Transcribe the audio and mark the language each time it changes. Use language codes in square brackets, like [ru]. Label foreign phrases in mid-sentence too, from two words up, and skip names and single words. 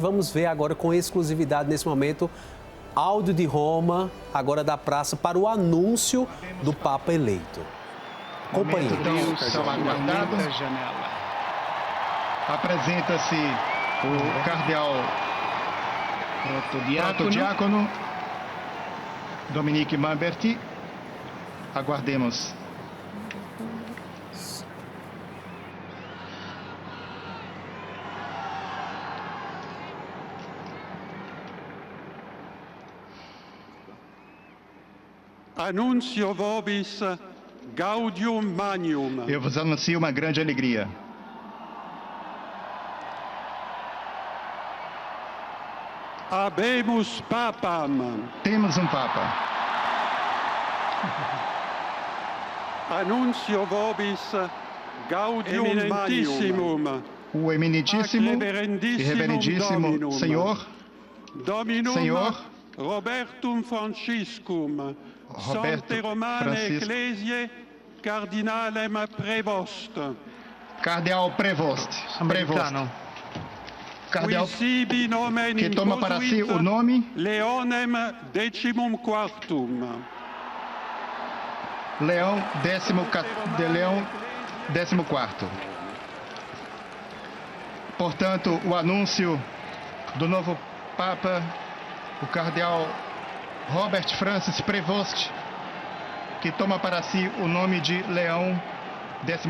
[pt] Vamos ver agora com exclusividade nesse momento áudio de Roma, agora da praça, para o anúncio do Papa eleito. Acompanhe. São aguardados. Apresenta-se o cardeal protodiácono Dominique Mamberti. Aguardemos. [la] Annuncio vobis gaudium magnum. [pt] Eu vos anuncio uma grande alegria. [la] Habemus papam. [pt] Temos um Papa. [la] Annuncio vobis gaudium eminentissimum. [pt] O eminentíssimo e reverendíssimo Senhor [la] Robertum Franciscum, Sancte Romane Ecclesiae, Cardinalem Prevost. [pt] Cardeal Prevost. Cardeal que toma para si o nome Leonem XIV. Leão XIV. Portanto, o anúncio do novo Papa, o cardeal Robert Francis Prevost, que toma para si o nome de Leão XIV.